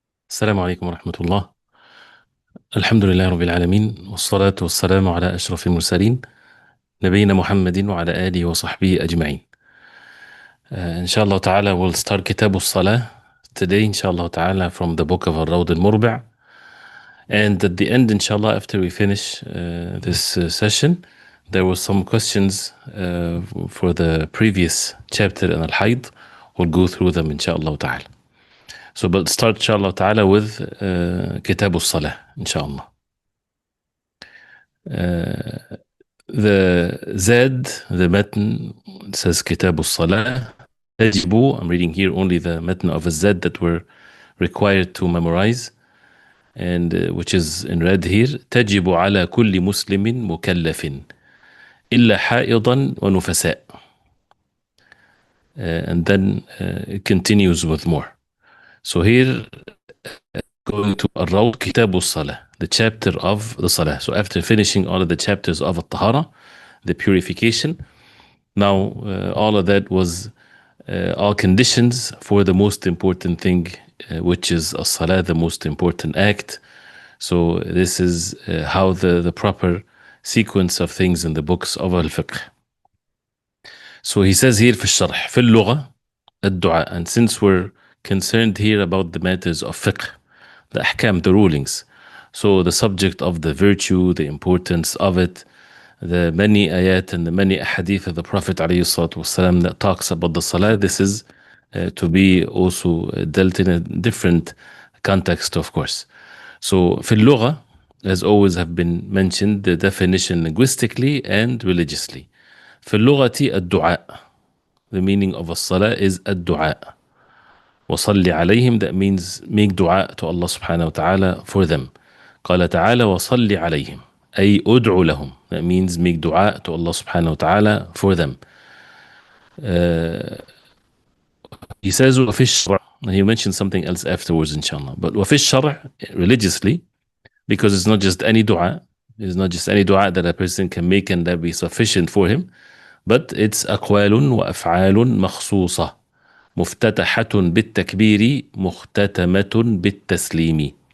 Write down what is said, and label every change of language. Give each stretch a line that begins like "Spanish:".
Arabic: السلام عليكم ورحمة الله. الحمد لله رب العالمين، والصلاة والسلام على أشرف المرسلين نبينا محمد وعلى آله وصحبه أجمعين. إن شاء الله تعالى
English: we'll start
Arabic: كتاب الصلاة today إن شاء الله تعالى
English: from the book of al-Murbi. And at the end, inshallah, after we finish this session, there were some questions for the previous chapter in al-Hayd. We'll go through them inshallah ta'ala. So but start inshallah ta'ala with كتاب الصلاة inshallah. The Zad, the matn says
Arabic: كتاب الصلاة تجب.
English: I'm reading here only the matn of a Zad that were required to memorize, and which is in red here.
Arabic: تجب على كل مسلم مكلف إلا حائضا ونفساء.
English: And then it continues with more. So here going to الروض كتاب الصلاة, the chapter of the Salah. So after finishing all of the chapters of الطهارة, the purification, now all of that was all conditions for the most important thing, which is as-salah, the most important act. So this is how the proper sequence of things in the books of al-fiqh. So he says here
Arabic: في الشرح في اللغة الدعاء.
English: And since we're concerned here about the matters of fiqh, the ahkam, the rulings, so the subject of the virtue, the importance of it, the many ayat and the many hadith of the Prophet ﷺ that talks about the salah, this is to be also dealt in a different context, of course. So في اللغة, as always have been mentioned, the definition linguistically and religiously.
Arabic: في اللغة الدعاء,
English: the meaning of
Arabic: الصلاة is الدعاء. وصل عليهم,
English: that means make dua to Allah subhanahu wa ta'ala for them.
Arabic: قال تعالى وصل عليهم أي أدعو لهم,
English: that means make dua to Allah subhanahu wa ta'ala for them. He says
Arabic: وفي الشرع,
English: and he mentioned something else afterwards inshallah, but وفي الشرع religiously, because it's not just any dua, it's not just any dua that a person can make and that be sufficient for him, but it's
Arabic: أقوال وأفعال مخصوصة مفتتحة بالتكبير مختتمة بالتسليم.